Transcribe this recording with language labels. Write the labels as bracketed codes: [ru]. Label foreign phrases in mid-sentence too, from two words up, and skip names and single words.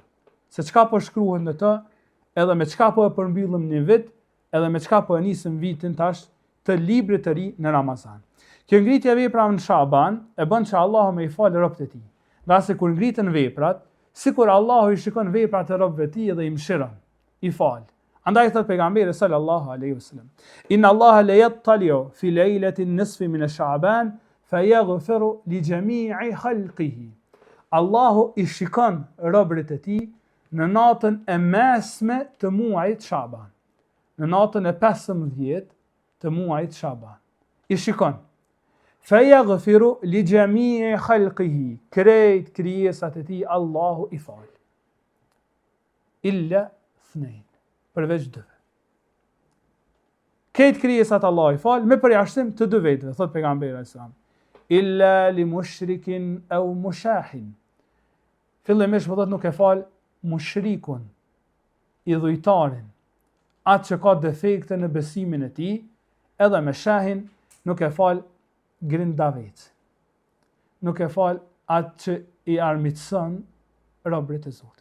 [sq] Se çka po shkruhet në të, edhe me çka po e përmbyllim një vit, edhe me çka po e nisëm vitin tash të librit të ri në Ramazan. Kjo ngritje veprave në Shaban e bën që Allahu me i falë robët e tij. Nga se kur ngritën veprat, sikur Allahu i shikon veprat e robëve të tij dhe i mëshiron, i fal. Andaj thot pejgamberi [ar] صلى الله عليه وسلم, إن الله ليطلع في ليلة النصف من شعبان فيغفر لجميع خلقه. [sq] Allahu i shikon robërit e tij në natën e mesme të muajit Shaban. Në natën e 15 të muajit Shaban. I shikon. [ar] فيغفر لجميع خلقه. [sq] Krejt krijesat e tij Allahu i fal. [ar] إلا اثنين. [sq] Përveç dyve. Krejt krijesat Allahu i fal me përjashtim të dy vetëve, thot pejgamberi [ar] صلى الله عليه وسلم. إلا لمشرك أو مشاحن. [sq] Fillimisht thot nuk e fal mushrikun, idhujtarin, atë që ka defekte në besimin e tij, edhe me shahin nuk e fal grindavec. Nuk e fal atë që i armiqson robërit e Zotit.